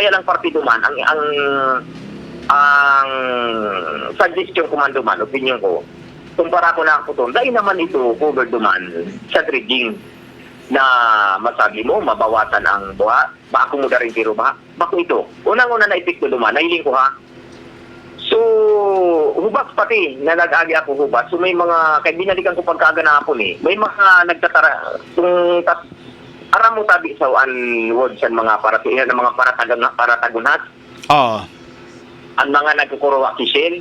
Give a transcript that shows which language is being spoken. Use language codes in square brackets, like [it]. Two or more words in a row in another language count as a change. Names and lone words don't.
[bik] Kaya lang parte duman, ang suggestion ko man duman, opinion ko, kumpara ko na ako doon, dahil naman ito covered duman sa dredging na masabi mo, mabawasan ang buha, ba ako mo rin tiro ba? Bako ito. Unang-una na epekto duman, nahiling ko ha. So, hubak pati, na nag-agi ako hubak. So, may mga, kaya binalikan ko pagkaaga na hapon may mga nagtatara, aram mo sabi sa words ang mga paratagunat, ang mga nagkukuruwa kisil.